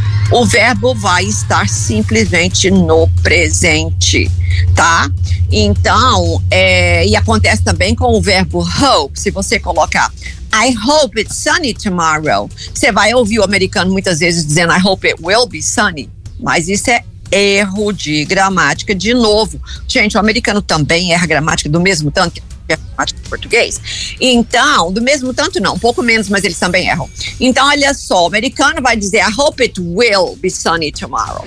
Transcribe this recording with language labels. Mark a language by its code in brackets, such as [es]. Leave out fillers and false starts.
[pt] O verbo vai estar simplesmente no presente, tá? Então, e acontece também com o verbo hope. Se você colocar, [en] I hope it's sunny tomorrow. [pt] Você vai ouvir o americano muitas vezes dizendo, [en] I hope it will be sunny. [pt] Mas isso é erro de gramática de novo. Gente, o americano também erra a gramática do mesmo tanto que erra a gramática do português. Então, do mesmo tanto não, um pouco menos, mas eles também erram. Então, olha só, o americano vai dizer, [en] I hope it will be sunny tomorrow.